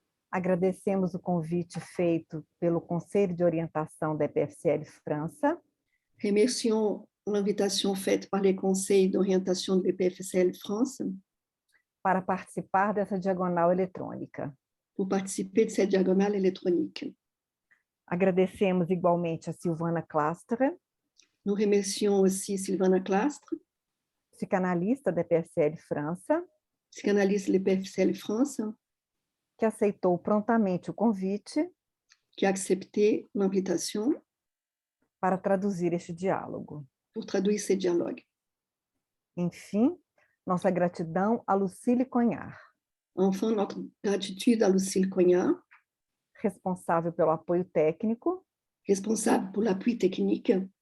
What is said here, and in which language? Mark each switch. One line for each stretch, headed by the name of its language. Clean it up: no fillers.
Portuguese: agradecemos o convite feito pelo Conselho de Orientação da EPFCL França
French: remercions l'invitation faite par les conseils d'orientation de l'EPFCL France
Portuguese: para participar dessa diagonal eletrônica.
French: pour participer de cette diagonale électronique.
Portuguese: Agradecemos igualmente a Silvana Clastre,
French: Nous remercions aussi Sylvana Clastre,
Portuguese: psicanalista da EPFCL França,
French: psychanalyste de l'EPFCL France,
Portuguese: que aceitou prontamente o convite
French: qui a accepté l'invitation
Portuguese: para traduzir este diálogo.
French: pour traduire ce dialogue.
Portuguese: Enfim, nossa gratidão a Lucille Cognard,
French: Enfin, notre gratitude à Lucille Cognard,
Portuguese: responsável pelo apoio técnico,
French: responsable pour l'appui technique,